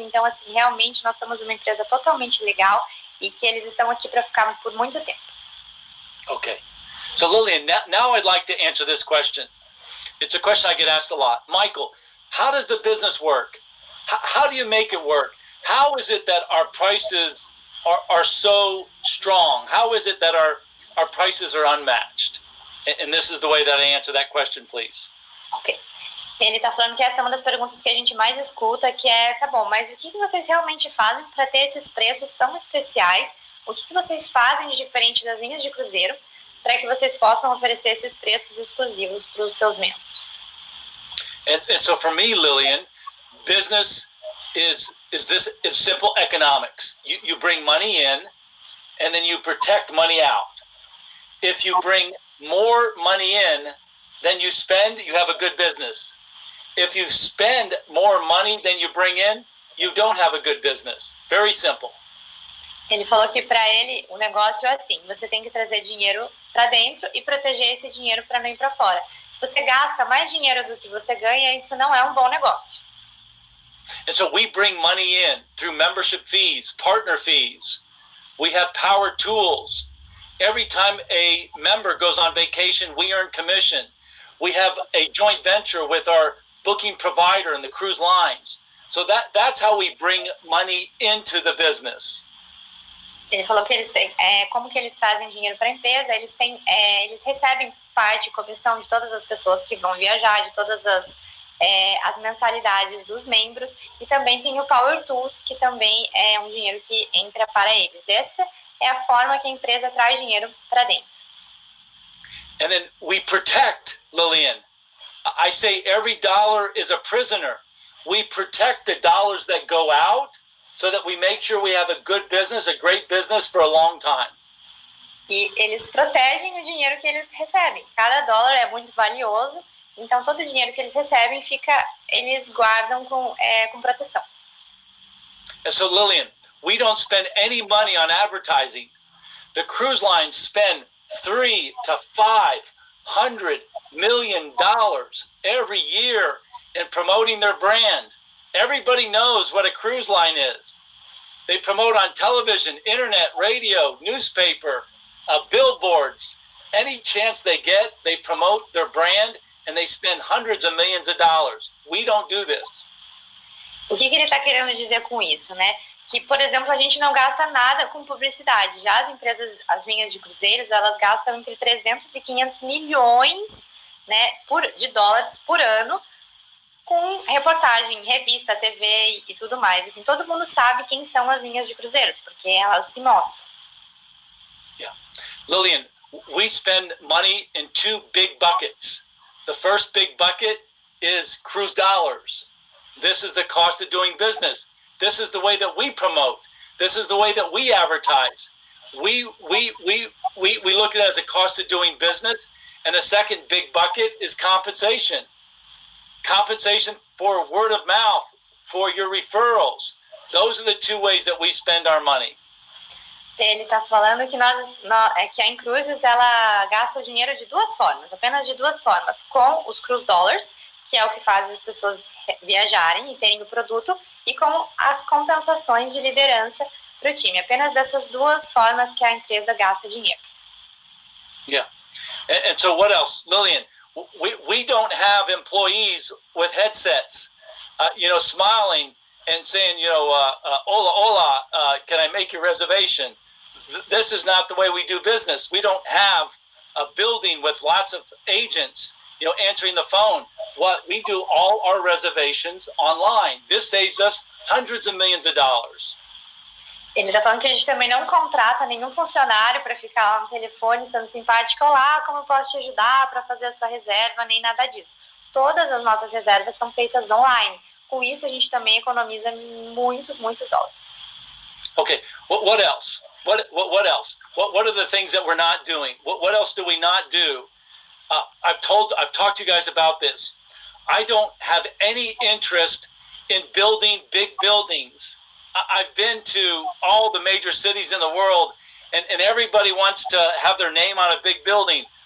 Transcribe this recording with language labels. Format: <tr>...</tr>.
<pt>Então, assim, realmente, nós somos uma empresa totalmente legal e que eles estão aqui para ficar por muito tempo.</pt> <en>Okay. So, Lillian, now I'd like to answer this question. It's a question I get asked a lot. Michael, how does the business work? How do you make it work? How is it that our prices are so strong? How is it that our prices are unmatched? And this is the way that I answer that question, please. Ok.</en> <pt>Ele está falando que essa é uma das perguntas que a gente mais escuta, que é, tá bom, mas o que vocês realmente fazem para ter esses preços tão especiais? O que vocês fazem de diferente das linhas de cruzeiro para que vocês possam oferecer esses preços exclusivos para os seus membros?</pt> <en>And so for me, Lillian, business is simple economics. You bring money in, and then you protect money out. If you bring more money in than you spend, you have a good business. If you spend more money than you bring in, you don't have a good business. Very simple.</en> <pt>Ele falou que para ele o negócio é assim: você tem que trazer dinheiro para dentro e proteger esse dinheiro para não ir para fora. Se você gasta mais dinheiro do que você ganha, isso não é um bom negócio.</pt> <en>And so we bring money in through membership fees, partner fees. We have power tools. Every time a member goes on vacation, we earn commission. We have a joint venture with our booking provider and the cruise lines. So that's how we bring money into the business.</en> <pt>Ele falou que eles têm, como que eles trazem dinheiro para a empresa, eles recebem parte, comissão de todas as pessoas que vão viajar, de todas as mensalidades dos membros, e também tem o Power Tools, que também é um dinheiro que entra para eles. Essa é a forma que a empresa traz dinheiro para dentro.</pt> <en>And then we protect, Lillian. I say every dollar is a prisoner. We protect the dollars that go out so that we make sure we have a good business, a great business for a long time.</en> <pt>E eles protegem o dinheiro que eles recebem. Cada dólar é muito valioso, então todo o dinheiro que eles recebem eles guardam com proteção.</pt> <en>And so, Lillian, we don't spend any money on advertising. The cruise lines spend $300 to $500 million every year in promoting their brand. Everybody knows what a cruise line is. They promote on television, internet, radio, newspaper, billboards. Any chance they get, they promote their brand, and they spend hundreds of millions of dollars. We don't do this.</en> <pt>O que ele está querendo dizer com isso, né? Que, por exemplo, a gente não gasta nada com publicidade. Já as empresas, as linhas de cruzeiros, elas gastam entre 300 e 500 milhões, né, de dólares por ano com reportagem, revista, TV e tudo mais. Assim, todo mundo sabe quem são as linhas de cruzeiros, porque elas se mostram.</pt> <en>Yeah. Lillian, we spend money in two big buckets. The first big bucket is cruise dollars. This is the cost of doing business. This is the way that we promote. This is the way that we advertise. We look at it as a cost of doing business. And the second big bucket is compensation. Compensation for word of mouth, for your referrals. Those are the two ways that we spend our money.</en> <pt>Ele está falando que que a inCruises ela gasta o dinheiro de duas formas, apenas de duas formas, com os cruise dollars, que é o que faz as pessoas viajarem e terem o produto, e com as compensações de liderança para o time. Apenas dessas duas formas que a empresa gasta dinheiro.</pt> <en>Yeah. And so what else? Lillian, we don't have employees with headsets, smiling and saying,</en> <es>hola, hola,</es> <en>can I make your reservation? This is not the way we do business. We don't have a building with lots of agents, answering the phone. What we do all our reservations online. This saves us hundreds of millions of dollars.</en> <pt>Ele está falando que a gente também não contrata nenhum funcionário para ficar lá no telefone sendo simpático. Olá, como eu posso te ajudar para fazer a sua reserva? Nem nada disso. Todas as nossas reservas são feitas online. Com isso, a gente também economiza muitos dólares.</pt> <en>Okay, what else? What else? What are the things that we're not doing? What else do we not do? I've talked to you guys about this. I don't have any interest in building big buildings. I've been to all the major cities in the world, and everybody wants to have their name on a big building.</en>